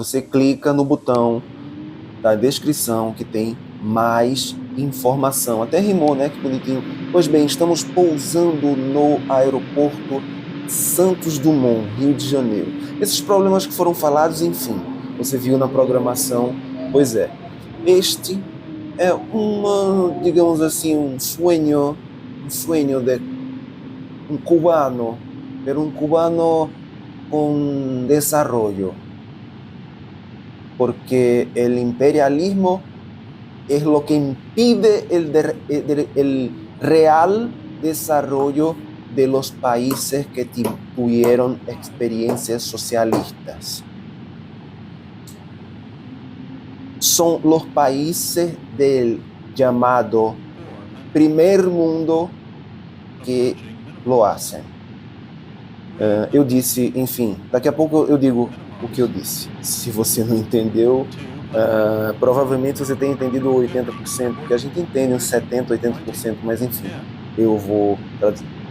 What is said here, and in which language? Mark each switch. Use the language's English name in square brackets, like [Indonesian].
[Portuguese] Você clica no botão da descrição que tem mais informação. Até rimou, né? Que bonitinho. Pois bem, estamos pousando no aeroporto Santos Dumont, Rio de Janeiro. Esses problemas que foram falados, enfim, você viu na programação. Pois é, este é digamos assim, um [Spanish] sueño de un cubano, pero un cubano con desarrollo, porque el imperialismo es lo que impide el real desarrollo de los países que tuvieron experiencias socialistas. Son los países del llamado primer mundo que lo hacen. [Portuguese] Eu disse, enfim, daqui a pouco eu digo o que eu disse. Se você não entendeu, provavelmente você tem entendido 80%, porque a gente entende uns 70%, 80%, mas enfim, eu vou traduzir.